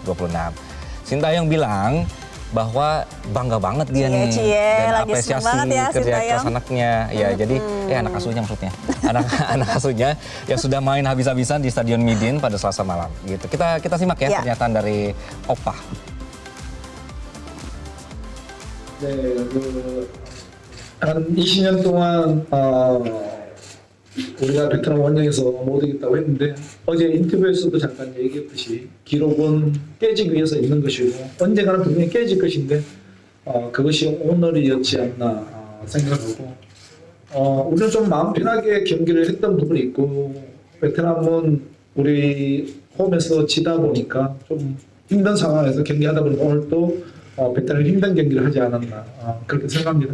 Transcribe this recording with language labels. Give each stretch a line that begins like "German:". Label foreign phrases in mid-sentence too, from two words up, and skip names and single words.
Indonesian: Shin Tae-yong bilang bahwa bangga banget dia nih dan apresiasi kerja keras anaknya. Ya, jadi anak asuhnya maksudnya. Anak asuhnya yang sudah main habis-habisan di Stadion Midin pada Selasa malam gitu. Kita simak ya pernyataan dari Oppa.
Korean: 네, 한 20년 동안 우리가 베트남 원정에서 못 이겼다고 했는데 어제 인터뷰에서도 잠깐 얘기했듯이 기록은 깨지기 위해서 있는 것이고 언젠가는 분명히 깨질 것인데 그것이 오늘이었지 않나 생각하고 우리는 좀 마음 편하게 경기를 했던 부분이 있고 베트남은 우리 홈에서 지다 보니까 좀 힘든 상황에서 경기하다 보니까 오늘 또 베트남이 힘든 경기를 하지 않았나 그렇게 생각합니다.